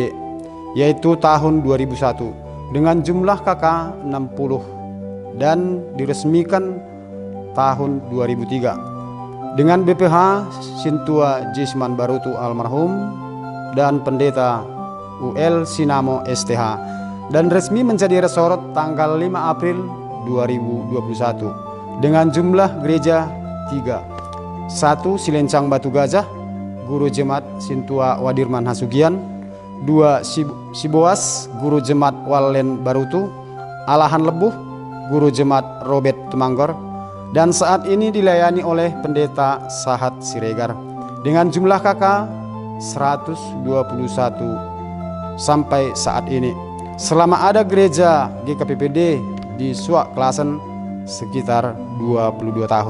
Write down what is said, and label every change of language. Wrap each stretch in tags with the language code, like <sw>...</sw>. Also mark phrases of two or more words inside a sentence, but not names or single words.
<id>yaitu tahun 2001 dengan jumlah KK 60 dan diresmikan tahun 2003 dengan BPH Sintua Jisman Barutu almarhum dan Pendeta UL Sinamo STH, dan resmi menjadi resort tanggal 5 April 2021 dengan jumlah gereja 3. 1. Silencang Batu Gajah, Guru Jemaat Sintua Wadirman Hasugian. 2. Siboas, Guru Jemaat Walen Barutu. Alahan Lebuh, Guru Jemaat Robert Temanggor. Dan saat ini dilayani oleh Pendeta Sahat Siregar dengan jumlah KK 121 sampai saat ini. Selama ada gereja GKPPD di Suak Klasen sekitar 22 tahun.</id>